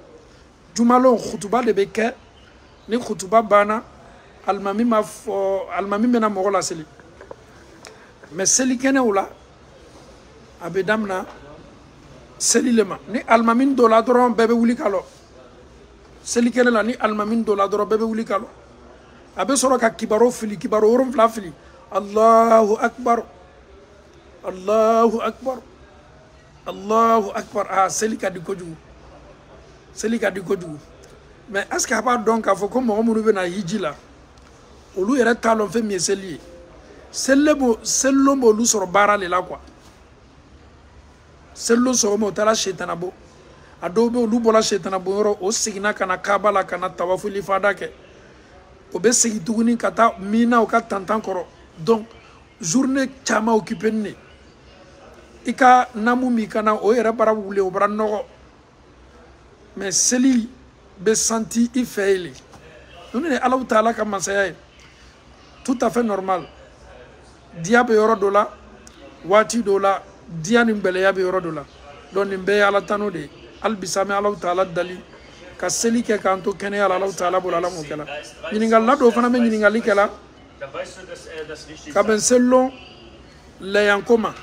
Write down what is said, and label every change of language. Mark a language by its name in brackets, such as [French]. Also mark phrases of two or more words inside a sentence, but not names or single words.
[Bambara] Jumalon kutuba de bɛ kɛ, ni kutuba banna alimami ma fɔ alimami bɛna mɔgɔ laseli. Mais seli kɛnɛw la a bɛ damina seli le ma. Ni alimami dɔ la dɔrɔn bɛɛ bɛ wuli ka lɔ. Seli kɛnɛ la ni alimami dɔ la dɔrɔn bɛɛ bɛ wuli ka lɔ. A bɛ sɔrɔ ka kibaro fili, kibaro 7 fili. [Arabic] Allahu akbar, Allahu akbar, Allahu akbar. [Bambara] Ah, seli ka di kojugu. Seli ka di kojugu. [French] Mais est-ce que [Bambara] a b'a dɔn k'a fɔ ko mɔgɔ minnu bɛ na hiji la olu yɛrɛ t'a lɔn fɛn min ye seli ye. Selilon b'olu sɔrɔ baara le la quoi. Selilon sɔgɔma o taara setanabo. A dɔw bɛ olu bɔra setanabo yɔrɔ o seginna ka na Kaaba la ka na tawafu lifada kɛ. O bɛ segin tuguni ka taa Mina u ka tantan kɔrɔ. [French] Donc journée [Bambara] caman occupé ne. I ka namu min kana o yɛrɛ bara wuli o bara nɔgɔ. Mais seli bɛ senti i fɛ ye le. Ninnu ni Alahu Taala ka masaya ye. [French] Tout à fait normal. [Bambara] Diya bɛ yɔrɔ dɔ la, waati dɔ la, diya ni gbɛlɛya bɛ yɔrɔ dɔ la. Donc nin bɛɛ ye Ala tano de ye. Hali bisa an bɛ Alahu Taala dali ka seli kɛ k'an to kɛnɛya la Alahu Taala bolo Ala m'o kɛ la. Ɲininkali dɔw fana bɛ ɲininkali kɛ la ka bɛn selilon lɛyanko ma.